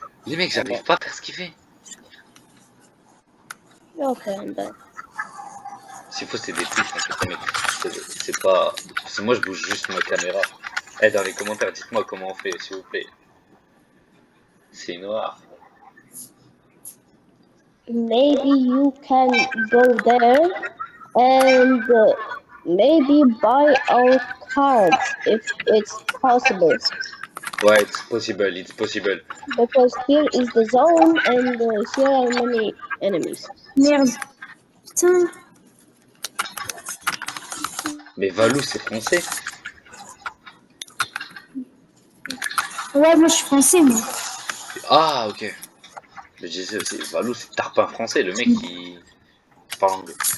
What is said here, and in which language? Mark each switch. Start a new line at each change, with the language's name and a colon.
French: Les mecs, j'arrive pas à faire ce qu'il fait.
English: Okay, I'm dead.
French: S'il faut, c'est des touches, en fait, les mecs. C'est pas... Parce que moi, je bouge juste ma caméra. Eh, dans les commentaires, dites-moi comment on fait, s'il vous plaît. C'est noir.
English: Maybe you can go there and maybe buy our cards if it's possible. Ouais, it's possible. Because here is the zone and here are many enemies.
French: Merde. Putain. Mais Valou, c'est français. Ouais, moi je suis français, moi. Ah, ok. Mais je disais aussi, Valou, c'est tarpin français, le mec, il parle anglais.